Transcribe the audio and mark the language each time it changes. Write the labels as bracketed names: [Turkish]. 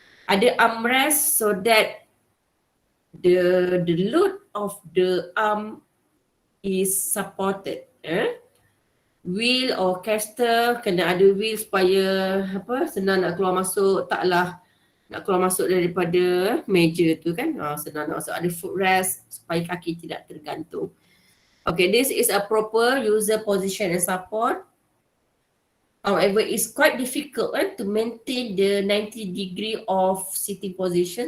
[Malay] Ada [English] armrest so that the load of the arm is supported. Wheel or caster [Malay] kena ada wheel supaya senang nak keluar masuk, taklah nak keluar masuk daripada meja tu kan. Senang nak masuk. Ada footrest supaya kaki tidak tergantung. [English] Okay, this is a proper user position and support. However, it's quite difficult to maintain the 90 degree of sitting position.